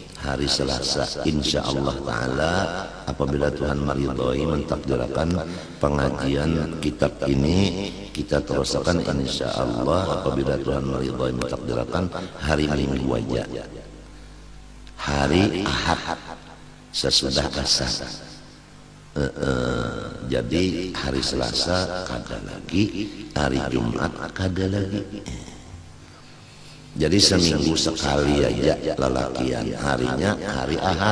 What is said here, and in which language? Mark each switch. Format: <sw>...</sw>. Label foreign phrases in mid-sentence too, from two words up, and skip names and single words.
<id>hari Selasa</id> <ar>إن شاء الله تعالى,</ar> <id>apabila Tuhan meridhoi mentakdirkan pengajian kitab ini kita teruskan</id> <ar>إن شاء الله,</ar> <id>apabila Tuhan meridhoi mentakdirkan hari Minggu aja, hari Ahad sesudah asar.</id> <bjn>Jadi hari Selasa kada lagi, hari Jumat kada lagi. Jadi seminggu sekali aja lelakian, harinya hari Ahad.</bjn>